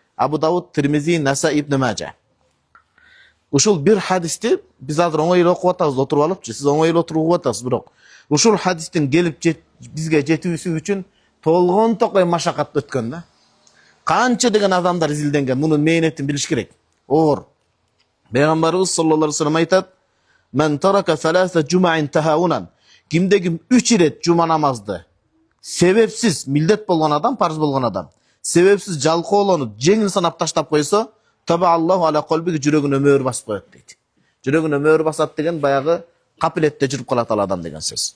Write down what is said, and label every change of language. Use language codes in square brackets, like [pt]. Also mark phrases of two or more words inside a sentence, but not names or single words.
[ky] Абу Дауд, Тирмизи, Насаи, Ибн Мажа. Ушул бир хадисти биз азыр оңой эле окуп атабыз, отуруп алыпчы. Сиз оңой эле отуруп угуп атасыз, бирок ушул хадистин келип бизге жетүүсү үчүн толгон токой машакат өткөн да. Канча деген адамдар изилденген, мунун мээнетин билиш керек. Оор. Пейгамбарыбыз [ar] صلى الله عليه وسلم [ky] айтат: [ar] "من ترك ثلاث جمع تهاونا." [ky] Кимде ким 3 ирет жума намазды себепсиз милдет болгон адам, парыз болгон адам, себепсиз жалкоолонуп, жеңил санап таштап койсо, [ar] طبع الله على قلبه [ky] жүрөгүнө мөөр басып коет дейт. Жүрөгүнө мөөр басат деген баягы капилетте жүрүп калат ал адам деген сөз.